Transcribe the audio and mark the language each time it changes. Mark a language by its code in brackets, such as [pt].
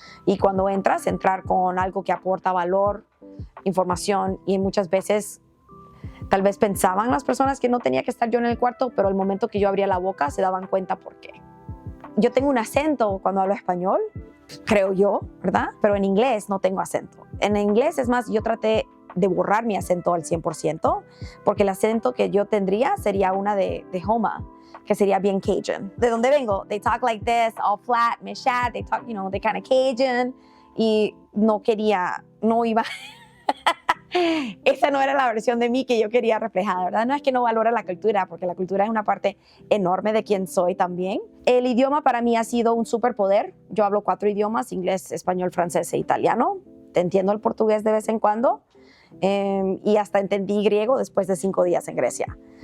[es] Y cuando entrar con algo que aporta valor, información, y muchas veces tal vez pensaban las personas que no tenía que estar yo en el cuarto, pero al momento que yo abría la boca se daban cuenta por qué. Yo tengo un acento cuando hablo español, creo yo, ¿verdad? Pero en inglés no tengo acento. En inglés, es más, yo traté de borrar mi acento al 100%, porque el acento que yo tendría sería una de Houma, que sería bien Cajun. ¿De dónde vengo? [en] They talk like this, all flat, meshad, they talk, they kind of Cajun. [es] Y no iba... Esa no era la versión de mí que yo quería reflejar, ¿verdad? No es que no valore la cultura, porque la cultura es una parte enorme de quién soy también. El idioma para mí ha sido un superpoder. Yo hablo 4 idiomas, inglés, español, francés e italiano. Te entiendo el portugués de vez en cuando. Y hasta entendí griego después de 5 días en Grecia.